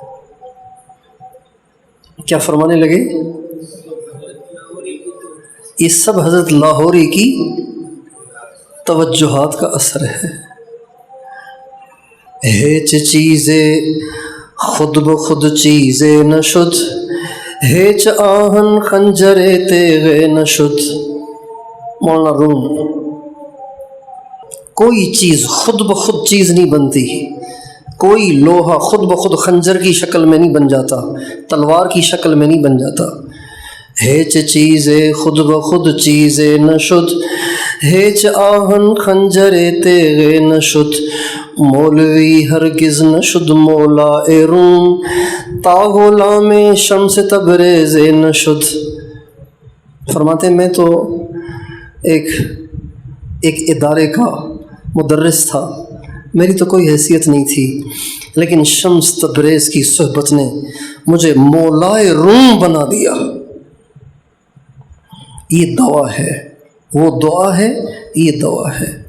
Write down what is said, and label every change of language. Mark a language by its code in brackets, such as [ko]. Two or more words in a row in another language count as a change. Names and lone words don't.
[ur] کیا فرمانے لگے؟ یہ سب حضرت لاہوری کی توجہات کا اثر ہے۔ [fa] ہیچ چیزیں خود بخود چیزیں نشد، ہیچ آہن خنجر تیغ نشد۔ [ur] مولانا روم، کوئی چیز خود بخود چیز نہیں بنتی، کوئی لوہا خود بخود خنجر کی شکل میں نہیں بن جاتا، تلوار کی شکل میں نہیں بن جاتا۔ [fa] ہیچ چیزیں خود بخود چیزیں نشد، ہیچ آہن خنجر تیغ نشد۔ مولوی ہرگز نشد مولا روم، تا غلام شمس تبریز نشد۔ [ur] فرماتے ہیں میں تو ایک ادارے کا مدرس تھا، میری تو کوئی حیثیت نہیں تھی، لیکن شمس تبریز کی صحبت نے مجھے مولائے روم بنا دیا۔ یہ دعا ہے، وہ دعا ہے، یہ دعا ہے۔